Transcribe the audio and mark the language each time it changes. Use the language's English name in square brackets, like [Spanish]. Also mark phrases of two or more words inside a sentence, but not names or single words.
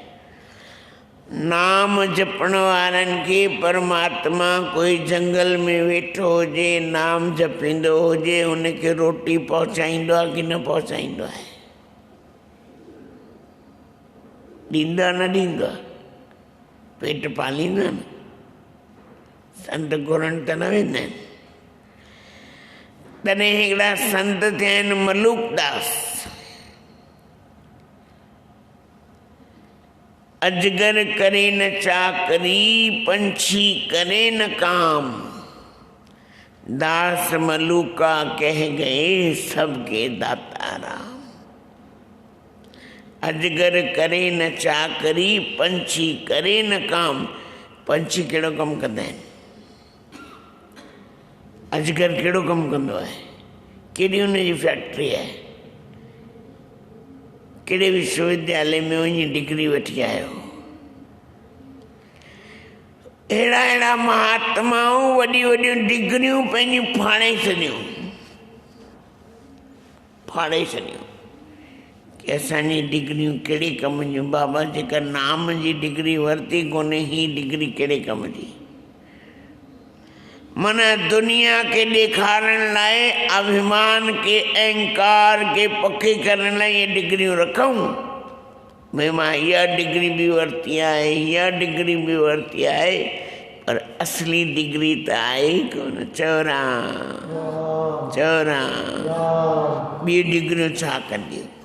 [Sindhi] नाम जपण वारनि खे परमात्मा कोई जंगल में वेठो हुजे, नाम जपींदो हुजे, हुनखे रोटी पहुचाईंदो आहे कि न पहुचाईंदो आहे? ॾींदो आहे न ॾींदो आहे? पेट पालींदो आहे न? संत घुरनि त न वेंदा आहिनि। तॾहिं हिकिड़ा संत थिया आहिनि मलूकदास। [Hindi] अजगर करे न चाकरी, पंछी करे न काम, दास मलूका कह गए सबके दाता राम। अजगर करे न चाकरी, पंछी करे न काम। [Sindhi] पंछी कहिड़ो कमु कंदा आहिनि? अजगर कहिड़ो कमु कंदो आहे? कहिड़ी हुनजी फैक्ट्री आहे? कहिड़े विश्वविद्यालय में वञी डिग्री वठी आयो? अहिड़ा अहिड़ा महात्माऊं वॾियूं वॾियूं डिग्रियूं पंहिंजियूं फाड़े छॾियूं कि असांजी डिग्रियूं कहिड़े कम जूं? बाबा, जेका नाम जी डिग्री वरिती कोन्हे, ही डिग्री कहिड़े कम जी? माना दुनिया के ॾेखारण लाइ, अभिमान के अहंकार के पके करण लाइ ये डिग्रियूं रखूं। भई मां इहा डिग्री बि वरिती आहे, इहा डिग्री बि वरिती आहे, पर असली डिग्री त आहे ई कोन। चौरा ॿी डिग्रियूं छा कंदियूं?